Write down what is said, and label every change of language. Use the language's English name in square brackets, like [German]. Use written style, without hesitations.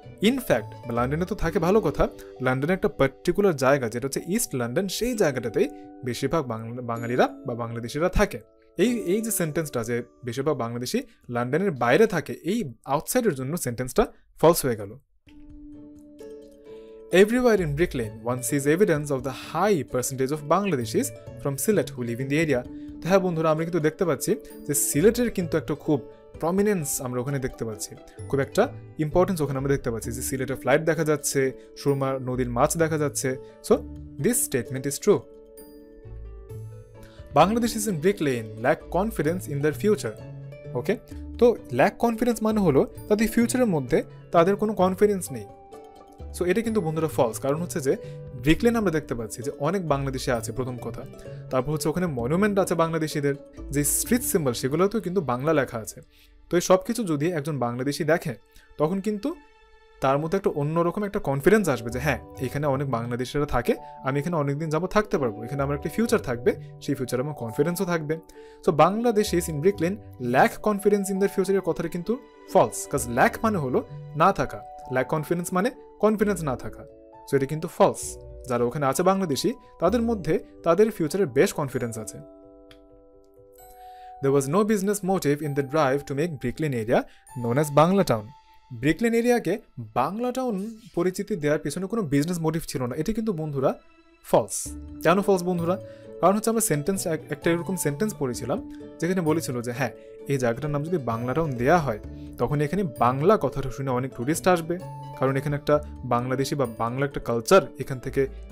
[Bangla] In fact লন্ডনে তো থাকে ভালো কথা, লন্ডনের একটা পার্টিকুলার জায়গা যেটা হচ্ছে ইস্ট লন্ডন, সেই জায়গাটাতেই বেশিরভাগ বাঙালিরা বা বাংলাদেশিরা থাকে। এই যে সেন্টেন্সটা যে বেশিরভাগ বাংলাদেশি লন্ডনের বাইরে থাকে, এই আউটসাইডের জন্য সেন্টেন্সটা ফলস হয়ে গেল। [English] Everywhere in Brick Lane, one sees evidence of the high percentage of Bangladeshis from Sylhet who live in the area. [Bangla] তো হ্যাঁ বন্ধুরা, আমরা কিন্তু দেখতে পাচ্ছি যে সিলেটের কিন্তু একটা খুব প্রমিনেন্স আমরা ওখানে দেখতে পাচ্ছি, খুব একটা ইম্পর্টেন্স ওখানে আমরা দেখতে পাচ্ছি যে সিলেটের ফ্লাইট দেখা যাচ্ছে, সুরমা নদীর মাছ দেখা যাচ্ছে। [English] So this statement is true. Bangladeshis in Brick Lane lack confidence in their future. [Bangla] ওকে, তো ল্যাক কনফিডেন্স মানে হলো তাদের ফিউচারের মধ্যে তাদের কোনো কনফিডেন্স নেই। সো এটা কিন্তু বন্ধুরা ফলস, কারণ হচ্ছে যে ব্রিক লেন আমরা দেখতে পাচ্ছি যে অনেক বাংলাদেশি আছে প্রথম কথা, তারপর হচ্ছে ওখানে মনুমেন্ট আছে বাংলাদেশিদের, যে স্ট্রিট সিম্বল সেগুলোতেও কিন্তু বাংলা লেখা আছে। তো এই সব কিছু যদি একজন বাংলাদেশি দেখে, তখন কিন্তু তার মধ্যে একটা অন্যরকম একটা কনফিডেন্স আসবে যে হ্যাঁ, এখানে অনেক বাংলাদেশিরা থাকে, আমি এখানে অনেকদিন যাবো থাকতে পারবো, এখানে আমার একটা ফিউচার থাকবে, সেই ফিউচারে আমার কনফিডেন্সও থাকবে। So [English] Bangladeshis in Brick Lane lack confidence in their [Bangla] ফিউচারের কথাটা কিন্তু ফলস, কাজ ল্যাক মানে হলো না থাকা, ল্যাক কনফিডেন্স মানে কনফিডেন্স না থাকা। সো এটা কিন্তু ফলস। যারা ওখানে আছে বাংলাদেশি, তাদের মধ্যে তাদের ফিউচারের বেশ কনফিডেন্স আছে। [English] There was no business motive in the drive to make Brick Lane area known as Banglatown. [Bangla] Brick lane এরিয়াকে বাংলাটাউন পরিচিতি দেওয়ার পেছনে কোনো বিজনেস মোটিভ ছিল না। এটি কিন্তু বন্ধুরা ফলস। কেন ফলস বন্ধুরা? কারণ হচ্ছে আমরা সেন্টেন্স একটা এরকম সেন্টেন্স পড়েছিলাম যেখানে বলেছিল যে হ্যাঁ, এই জায়গাটার নাম যদি বাংলাটাউন দেওয়া হয়, তখন এখানে বাংলা কথাটা শুনে অনেক টুরিস্ট আসবে, কারণ এখানে একটা বাংলাদেশি বা বাংলা একটা কালচার এখান থেকে